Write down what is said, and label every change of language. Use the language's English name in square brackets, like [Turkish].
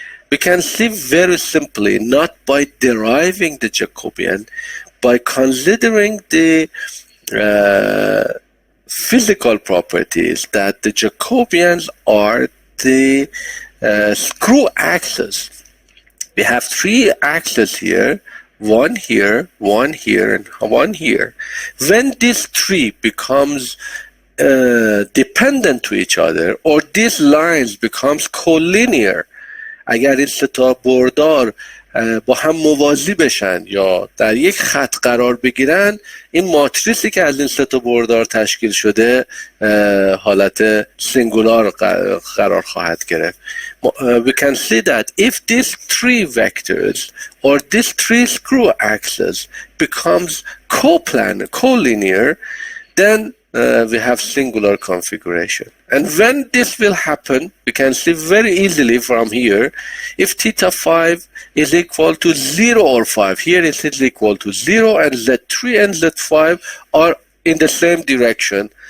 [English] We can see very simply, not by deriving the Jacobian, by considering the physical properties, that the Jacobians are the screw axis. We have 3 axes here, one here, one here, and one here. When these 3 becomes dependent to each other, or these lines becomes collinear, [Persian] اگر این 3 تا بردار با هم موازی بشن یا در یک خط قرار بگیرن، این ماتریسی که از این 3 تا بردار تشکیل شده حالت سینگولار قرار خواهد گرفت. [English] We can see that if these 3 vectors or these 3 screw axes becomes collinear, then we have singular configuration. And when this will happen, we can see very easily from here, if theta 5 is equal to 0 or 5, here it is equal to 0, and Z3 and Z5 are in the same direction.